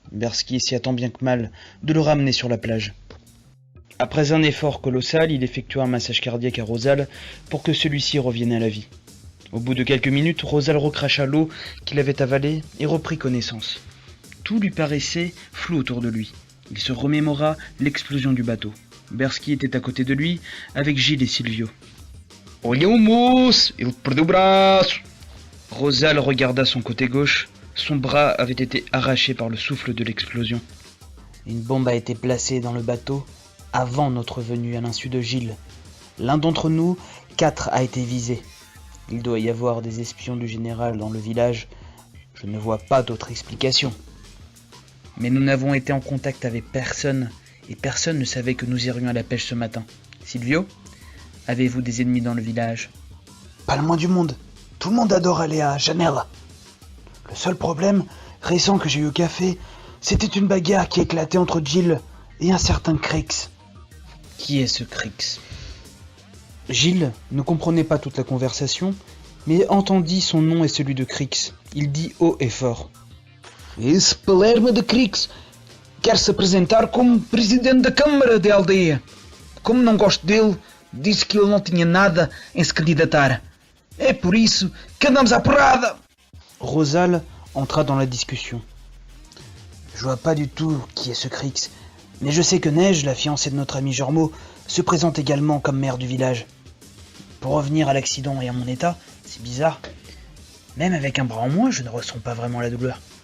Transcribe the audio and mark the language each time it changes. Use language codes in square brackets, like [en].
[fr] Bersky essaya tant bien que mal de le ramener sur la plage. Après un effort colossal, il effectua un massage cardiaque à Rosal pour que celui-ci revienne à la vie. Au bout de quelques minutes, Rosal recracha l'eau qu'il avait avalée et reprit connaissance. Tout lui paraissait flou autour de lui. Il se remémora l'explosion du bateau. Bersky était à côté de lui, avec Gilles et Silvio. [pt] « Olha o moço, ele perdeu o braço !» [fr] Rosal regarda son côté gauche. Son bras avait été arraché par le souffle de l'explosion. Une bombe a été placée dans le bateau avant notre venue à l'insu de Gilles. L'un d'entre nous, 4, a été visé. Il doit y avoir des espions du général dans le village. Je ne vois pas d'autre explication. Mais nous n'avons été en contact avec personne, et personne ne savait que nous irions à la pêche ce matin. Silvio, avez-vous des ennemis dans le village? Pas le moins du monde. Tout le monde adore aller à Janela. Le seul problème récent que j'ai eu au café, c'était une bagarre qui éclatait entre Gilles et un certain Crix. Qui est ce Crix? Gilles ne comprenait pas toute la conversation, mais entendit son nom et celui de Crix. Il dit haut et fort. [pt] Esse Palermo de Crix quer se apresentar como presidente da Câmara de Aldeia. Como não gosto dele, disse que ele não tinha nada em se candidatar. É por isso que andamos à porrada. [fr] Rosal entra dans la discussion. Je vois pas du tout qui est ce Crix, mais je sais que Neige, la fiancée de notre ami Jormo, se présente également comme maire du village. Pour revenir à l'accident et à mon état, c'est bizarre. Même avec un bras en moins, je ne ressens pas vraiment la douleur.